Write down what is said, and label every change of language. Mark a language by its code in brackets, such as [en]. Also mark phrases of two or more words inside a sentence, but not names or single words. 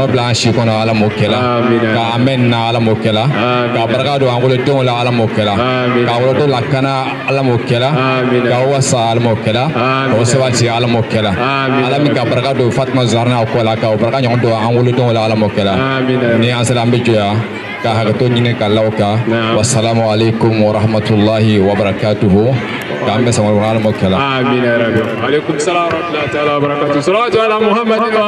[bm] bila an si kɔnɔ Ala m'o kɛ la ka amɛn na Ala m'o kɛ la ka barika don an wolodenw la Ala m'o kɛ la ka wolodenw lakana Ala m'o kɛ la ka wasa Ala m'o kɛ la k'o sabati Ala m'o kɛ la Ala min ka barika don Fatima Zahra n'a kɔ la ka o barika ɲɔgɔn don an wolodenw la Ala m'o kɛ la ni an sera an bɛ jɔya ka hakɛto ɲini k'Alaw kan [ar] والسلام عليكم ورحمة الله وبركاته [bm] k'an bɛ sama Ala m'o kɛ la [ar] آمين يا ربي عليكم السلام ورحمة الله وبركاته صلوات على محمد